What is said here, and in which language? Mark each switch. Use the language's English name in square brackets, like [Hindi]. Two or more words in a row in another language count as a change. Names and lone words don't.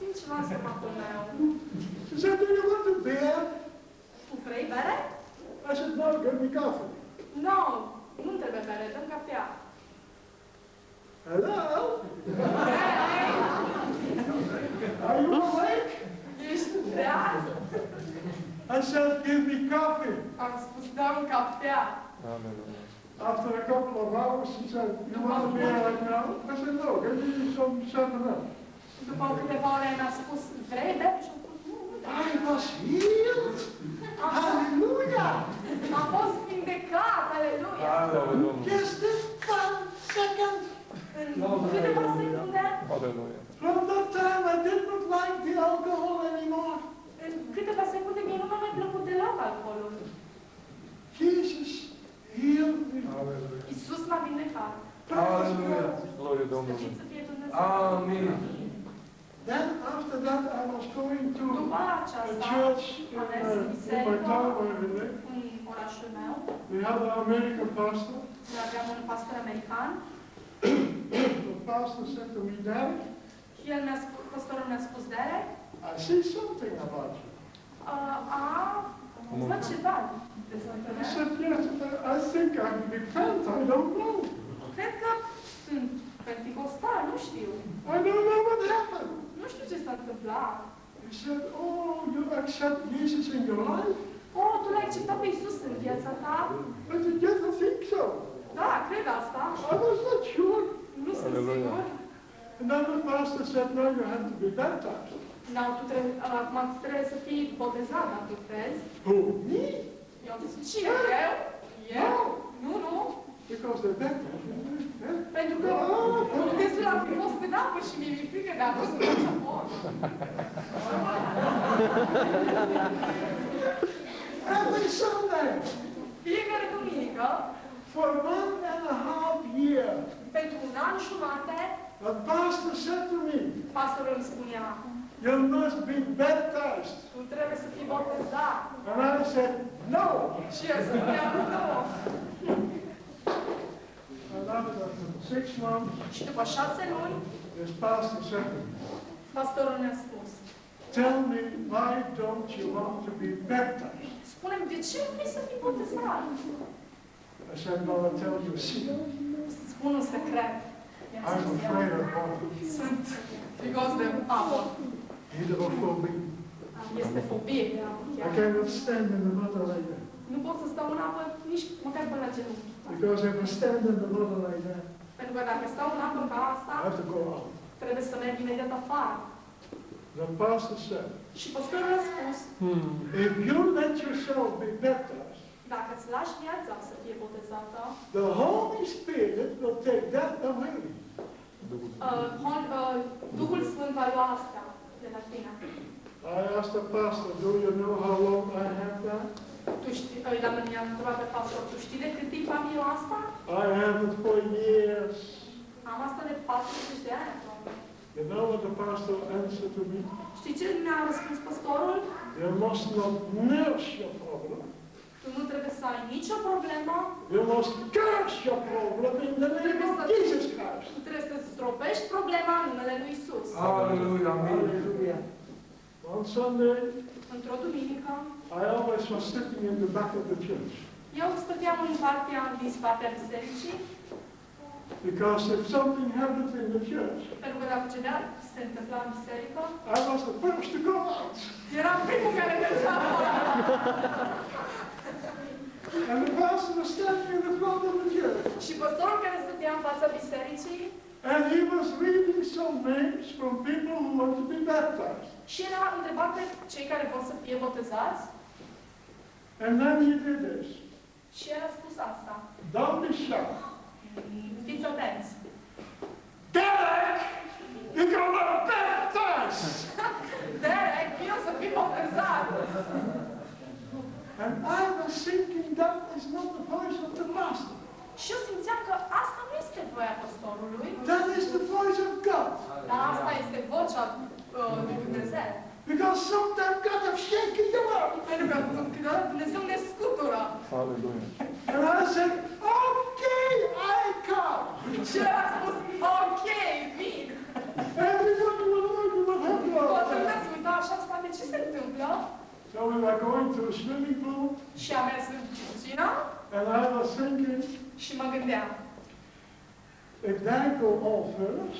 [Romanian] nu a stomatul meu. [English] She said, do you want a beer? [Romanian] Tu vrei bere? [English] I said, no, give me coffee. [Romanian] Nu, nu trebuie bere, dăm cafea. [English] Hello? Are you awake? [Romanian] Ești treaz? [English] I said, give me coffee. [Romanian] Am spus, dăm cafea. Aleluia. [English] After a couple of hours, she said, you want a beer right now? I said, no, give me some 7-Up. [Romanian] După câteva ore mi-a spus, vrei bere? Și am spus, nu, [English] I was healed. Hallelujah. [Romanian] am fost vindecat, aleluia. Aleluia. [English] Just this 1 second. [Romanian] În câteva secunde, Aleluia. [English] From that time, I did not like the alcohol anymore. [Romanian] în câteva secunde, mie nu mi-a mai plăcut deloc alcoolul. [English] Jesus healed me. [Romanian] Iisus m-a vindecat. Aleluia. Glorie Domnului. Slăvit să fie Dumnezeu. Amin. [English] Then after that, I was going to [Romanian] După a aceasta, church am mers în [English] in my [Romanian] biserică, [English] town where I live. [Romanian] în orașul meu. [English] We had an American pastor. [Romanian] Noi aveam un pastor american. [English] The pastor said to me, Derek, [Romanian] Și el pastorul mi-a spus, Derek, [English] I see something about you. [Romanian] văd ceva despre I tine. [English] said, yes, I think I'm repent. I don't know. [Romanian] Cred că sunt penticostal, nu știu. [English] I don't know what happened. [Romanian] Nu știu ce s-a întâmplat. [English] He said, oh, you accept Jesus in your life? [Romanian] Oh, tu l-ai acceptat pe Iisus în viața ta? [English] I said, yes, I think so. [Romanian] Da, cred asta. [English] I was not sure. [Romanian] Nu sunt Aleluia. sigur. [English] And then the pastor said, no, you have to be baptized. [Romanian] Da, acum tu trebuie să fii botezat, dacă crezi. [English] Who? Me? [Romanian] Eu am zis, cine? Eu? Eu? Nu, nu. [English] Because they're baptized. Yeah? [Romanian] Pentru că botezul a fost în apă și mi-e frică de apă să faci apă. [English] Every Sunday, [Romanian] Fiecare duminică, [English] for 1.5 years, [Romanian] pentru un an jumate, [English] the pastor said to me, [Romanian] pastorul îmi spunea, [English] you must be baptized. [Romanian] tu trebuie să fii botezat. [English] And I said, no. [Romanian] Și el spunea, nu. [English] And after 6 months, [Romanian] Și după 6 luni, [English] this pastor said to me, [Romanian] pastorul ne-a spus, [English] tell me, why don't you want to be baptized? [Romanian] spune-mi, de ce vrei să fii botezat? [English] I said, no, I'll tell you a secret. [Romanian] Să-ți spun un secret. I-am I'm spus eu, [English] afraid of water. [Romanian] sunt frigos de apă. Hydrophobia. Este fobie de apă I chiar. [English] cannot stand in the water like that. [Romanian] Nu pot să stau în apă nici măcar până la genunchi. [English] Because if I stand in the water like that, [Romanian] Pentru că dacă stau în apă ca I asta, [English] have to go out. [Romanian] trebuie să merg imediat afară. [English] The pastor said, [Romanian] Și pastorul a spus, [English] if you let yourself be baptized, [Romanian] dacă îți lași viața să fie botezată, [English] the Holy Spirit will take that away. [Romanian] Duhul Sfânt va lua astea de la tine. [English] I asked the pastor, do you know how long I have that? [Romanian] Tu știi, i-am întrebat pe pastor, tu știi de cât timp am eu asta? [English] I have it for years. [Romanian] Am asta de 40 de ani aproape. [English] You know what the pastor answered to me? [Romanian] Știi ce mi-a răspuns pastorul? [English] You must not nurse your problem. [Romanian] Tu nu trebuie să ai nicio problemă, [English] You must curse your problem in the name of Jesus Christ. [Romanian] tu trebuie să zdrobești problema în numele lui Isus. Aleluia. Amin. [English] Hallelujah. One Sunday, [Romanian] Într-o duminică, [English] I always was sitting in the back of the church. [Romanian] eu stăteam în partea din spatele bisericii, [English] Because if something happened in the church, [Romanian] pentru că dacă ceva se întâmpla în biserică, [English] I was the first to go out. [Romanian] eram primul care mergea afară. [English] And the pastor was standing in the front of the church. [Romanian] Și pastorul care stătea în fața bisericii, [English] And he was reading some names from people who want to be baptized. [Romanian] și era întrebat pe cei care vor să fie botezați, [English] And then he did this. [Romanian] și el a spus asta. [English] Don't be shocked. [Romanian] Fiți atenți. [English] Derek, you're gonna baptize! [Romanian] Derek, vino să fii botezat! [English] And I was thinking that is not the voice of the pastor. [Romanian] Și eu simțeam că asta nu este voia pastorului, [English] That is the voice of God. [Romanian] dar asta este vocea lui Dumnezeu. [English] Because sometimes God has shaken you up. [Romanian] Pentru că câteodată Dumnezeu ne scutură. Aleluia. [English] And I said, okay, I come. [Romanian] Și el a spus, ok, vin. [English] Everybody will know you will have [Romanian] Toată [English] your were going to a swimming pool, [Romanian] și am mers în piscină [English] and I was thinking, [Romanian] și mă gândeam, [English] if they go all first,